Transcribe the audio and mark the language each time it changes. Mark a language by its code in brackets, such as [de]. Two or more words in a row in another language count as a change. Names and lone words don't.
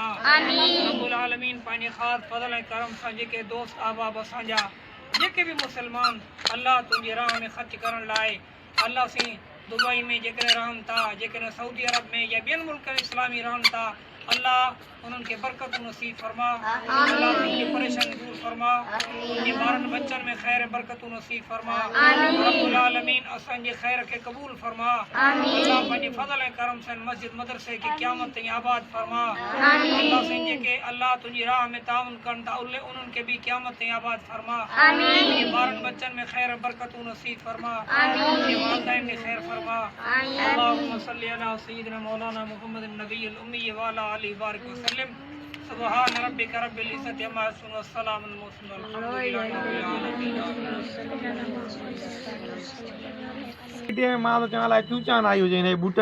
[ar] رب العالمين [sd] पंहिंजे ख़ास फज़ल ऐं करम सां जेके दोस्त अहबाब असांजा जेके भी मुसलमान अल्लाह तुंहिंजी राह में ख़र्च करण लाइ अल्लाह सी दुबई में जेकॾहिं रहनि था, जेकॾहिं सऊदी अरब में या ॿियनि मुल्कनि इस्लामी रहनि था, अल्लाह उन्हनि खे बरकत नसीब फरमा। [ur] اللہ ان کی پریشانی دور فرما. [sd] उनजे ॿारनि बच्चनि में ख़ैर बरकतूं नसीब फरमा। [ar] رب العالمين [sd] असांजे ख़ैर खे क़बूल फरमा। अल्लाह पंहिंजे फज़ल ऐं करम सां मस्जिद मदरसे खे क़यामत ताईं आबाद फरमा। अल्लाह साईं जेके अल्लाह तुंहिंजी राह में ताउन कनि था उन्हनि खे बि क़यामत ताईं आबाद फरमा। उनजे ॿारनि बच्चनि में ख़ैर बरकतूं नसीब फरमा। उनजे वालिदैन में ख़ैर फरमा। [ar] اللهم صل على سيدنا مولانا محمد النبي الأمي وعلى آله بارك وسلم. سبحان ربك رب العزة عما يصفون وسلام على المرسلين الحمد لله رب العالمين. [sd] मां तो चवां लाइ क्यों चान आई हुजे हिन बूटनि